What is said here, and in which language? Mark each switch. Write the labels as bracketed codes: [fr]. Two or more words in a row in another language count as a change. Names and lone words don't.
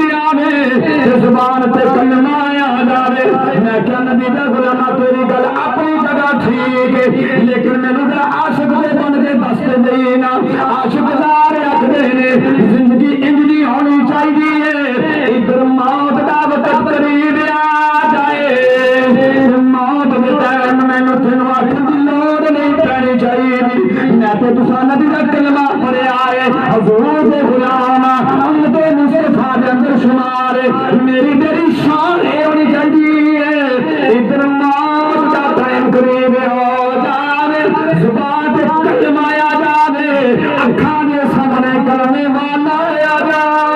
[pa] آوے زبان تے کلمہ آ جاوے میں کیا نبی دا غلام تیری گل اپنی جگہ ٹھیک ہے لیکن مینوں ذرا عاشق دے بن کے دس دینا عاشق زار رکھ دے زندگی انجنی ہونی چاہیے ادھر موت دا وقت قریب آ جائے موت دے ٹائم مینوں تینوں آکھن دی لوڑ نہیں پینی چاہیے میں تے تساں نبی دا کلمہ پڑھیا ہے حضور دے غلام امت مصطفیٰ دے اندر شمار میری تیری شان ہے ہونی چاہیے ادھر موت دا ٹائم قریب ہو جاوے زبان تے کلمہ آ جاوے اکھاں دے سامنے کلمے والا آ جاوے